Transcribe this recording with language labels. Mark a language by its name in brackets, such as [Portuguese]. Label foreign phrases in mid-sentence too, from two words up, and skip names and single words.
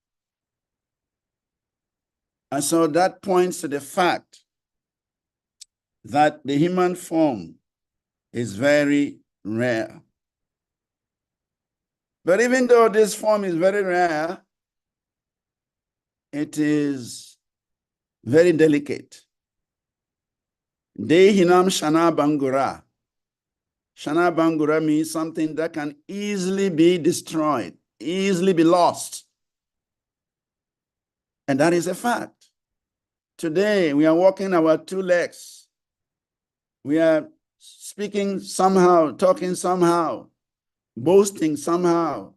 [English] And so that points to the fact that the human form is very rare. But even though this form is very rare, it is very delicate. [Sanskrit] Dehinam shana bangura. Shana bangura [English] means something that can easily be destroyed, easily be lost. And that is a fact. Today, we are walking our 2 legs. We are speaking somehow, talking somehow, boasting somehow.